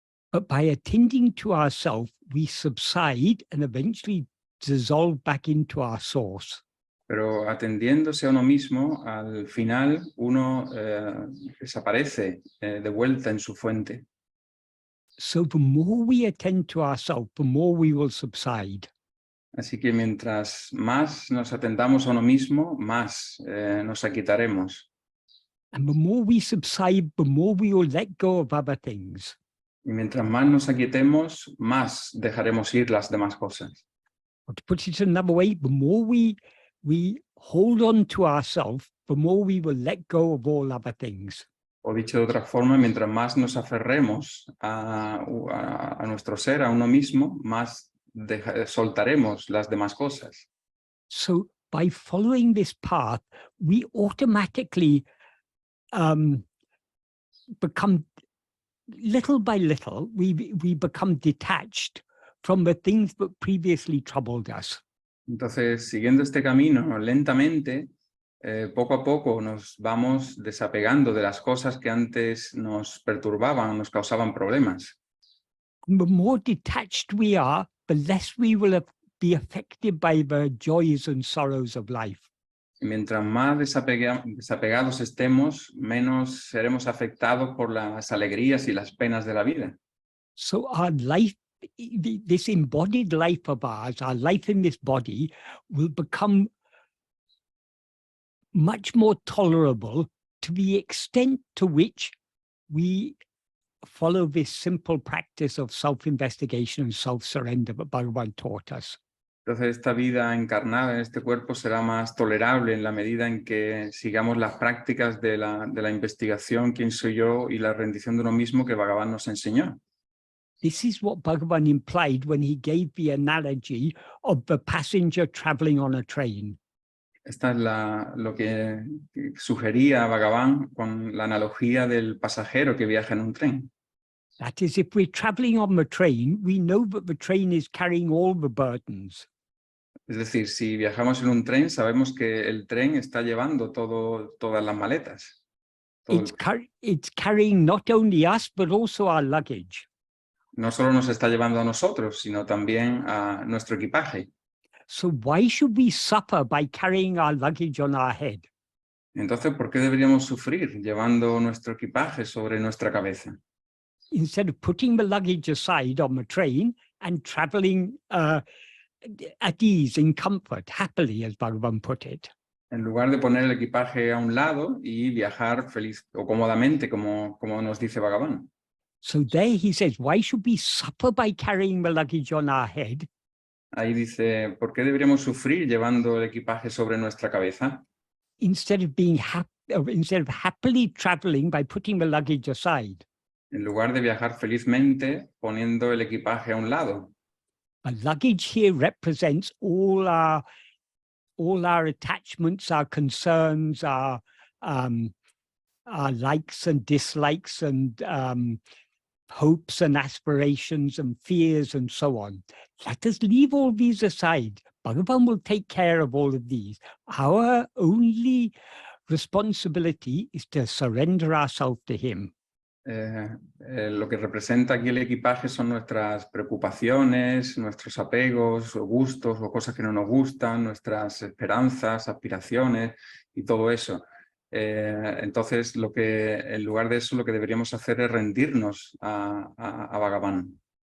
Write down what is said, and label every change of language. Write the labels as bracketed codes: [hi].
[en] But by attending to ourselves, we subside and eventually dissolve back into our source. [es] Pero atendiéndose a uno mismo, al final uno desaparece de vuelta en su fuente. [en] So the more we attend to ourselves, the more we will subside. [es] Así que mientras más nos atendamos a uno mismo, más nos aquitaremos. [en] And the more we subside, the more we will let go of other things. [es] Y mientras más nos aquietemos, más dejaremos ir las demás cosas. [en] Or to put it another way, the more we hold on to ourselves, the more we will let go of all other things. [es] O dicho de otra forma, mientras más nos aferremos a nuestro ser, a uno mismo, más soltaremos las demás cosas. [en] So by following this path, we automatically become, little by little, we become detached from the things that previously troubled us. [es] Entonces, siguiendo este camino lentamente, poco a poco nos vamos desapegando de las cosas que antes nos perturbaban, nos causaban problemas. [en] The more detached we are, the less we will be affected by the joys and sorrows of life. [es] Y mientras más desapegados estemos, menos seremos afectados por las alegrías y las penas de la vida. [en] So our life, this embodied life of ours, our life in this body, will become much more tolerable to the extent to which we follow this simple practice of self-investigation and self-surrender that Bhagavan taught us. [es] Entonces esta vida encarnada en este cuerpo será más tolerable en la medida en que sigamos las prácticas de la investigación, quién soy yo, y la rendición de uno mismo que Bhagavan nos enseñó. [en] This is what Bhagavan implied when he gave the analogy of the passenger traveling on a train. [es] Esta es lo que sugería Bhagavan con la analogía del pasajero que viaja en un tren. [en] That is, if we're traveling on the train, we know that the train is carrying all the burdens. [es] Es decir, si viajamos en un tren, sabemos que el tren está llevando todas las maletas. [en] It's carrying not only us, but also our luggage. [es] No solo nos está llevando a nosotros, sino también a nuestro equipaje. [en] So why should we suffer by carrying our luggage on our head? [es] Entonces, ¿por qué deberíamos sufrir llevando nuestro equipaje sobre nuestra cabeza? [en] Instead of putting the luggage aside on the train and traveling at ease, in comfort, happily, as Bhagavan put it. [es] En lugar de poner el equipaje a un lado y viajar feliz o cómodamente, como nos dice Bhagavan. [en] So there he says, why should we suffer by carrying the luggage on our head? [es] Ahí dice, ¿por qué deberíamos sufrir llevando el equipaje sobre nuestra cabeza? [en] Instead of happily traveling by putting the luggage aside. [es] En lugar de viajar felizmente poniendo el equipaje a un lado. [en] The luggage here represents all our attachments, our concerns, our likes and dislikes, and hopes and aspirations and fears and so on. Let us leave all these aside. Bhagavan will take care of all of these. Our only responsibility is to surrender ourselves to him. [es] Lo que representa aquí el equipaje son nuestras preocupaciones, nuestros apegos o gustos o cosas que no nos gustan, nuestras esperanzas, aspiraciones y todo eso. Entonces, en lugar de eso, lo que deberíamos hacer es rendirnos a Bhagavan.